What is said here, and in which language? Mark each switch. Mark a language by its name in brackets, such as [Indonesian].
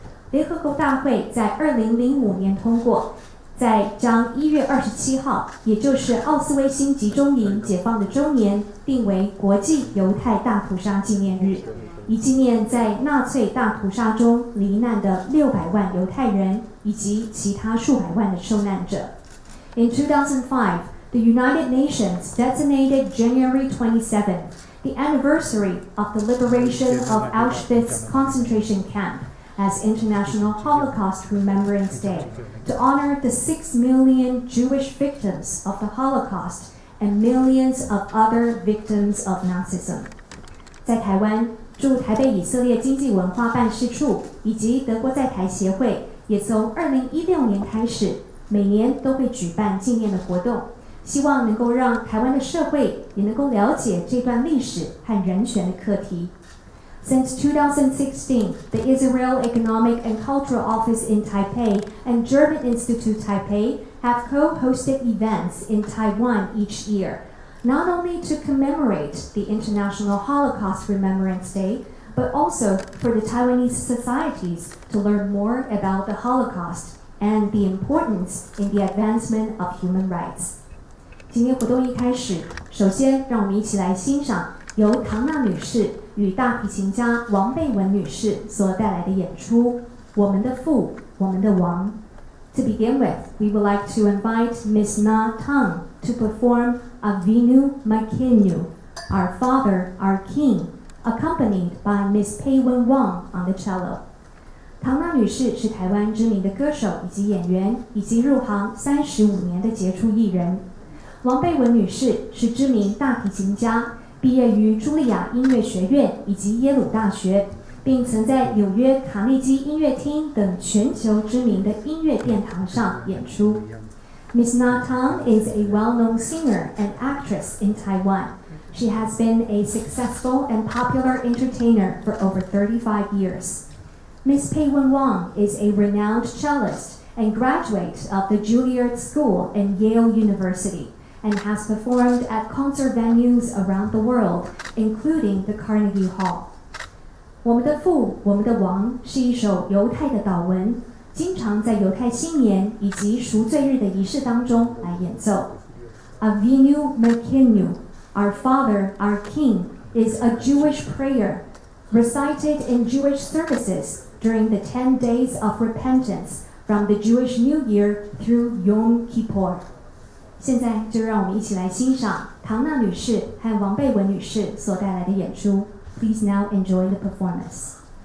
[Chinese] 联合国大会在2005年通过，在将1月27号，也就是奥斯威辛集中营解放的周年，定为国际犹太大屠杀纪念日，以纪念在纳粹大屠杀中罹难的600万犹太人以及其他数百万的受难者。 [English] In 2005, the United Nations designated January 27th, the anniversary of the liberation of Auschwitz concentration camp, as International Holocaust Remembrance Day, to honor the 6 million Jewish victims of the Holocaust and millions of other victims of Nazism. [Chinese] 在台湾，驻台北以色列经济文化办事处以及德国在台协会，也从2016年开始，每年都会举办纪念的活动，希望能够让台湾的社会也能够了解这段历史和人权的课题。 [English] Since 2016, the Israel Economic and Cultural Office in Taipei and German Institute Taipei have co-hosted events in Taiwan each year, not only to commemorate the International Holocaust Remembrance Day, but also for the Taiwanese societies to learn more about the Holocaust and the importance in the advancement of human rights. [Chinese] 今天活动一开始，首先让我们一起来欣赏由唐娜女士与大提琴家王贝文女士所带来的演出《我们的父，我们的王》。 [English] To begin with, we would like to invite Miss Na Tang to perform Avinu Malkeinu, Our Father, Our King, accompanied by Miss Pei Wen Wang on the cello. [Chinese] 唐娜女士是台湾知名的歌手以及演员，已经入行35年的杰出艺人。王贝文女士是知名大提琴家，毕业于茱莉亚音乐学院以及耶鲁大学，并曾在纽约卡内基音乐厅等全球知名的音乐殿堂上演出。 [English] Miss Na Tang is a well-known singer and actress in Taiwan. She has been a successful and popular entertainer for over 35 years. Miss Pei Wen Wang is a renowned cellist and graduate of the Juilliard School and Yale University, and has performed at concert venues around the world, including the Carnegie Hall. [Chinese] 我们的父，我们的王是一首犹太的祷文，经常在犹太新年以及赎罪日的仪式当中来演奏。 [English] Avinu Malkeinu, Our Father, Our King, is a Jewish prayer recited in Jewish services during the 10 days of repentance from the Jewish New Year through Yom Kippur. [Chinese] 现在就让我们一起来欣赏唐娜女士和王贝文女士所带来的演出。 [English] Please now enjoy the performance.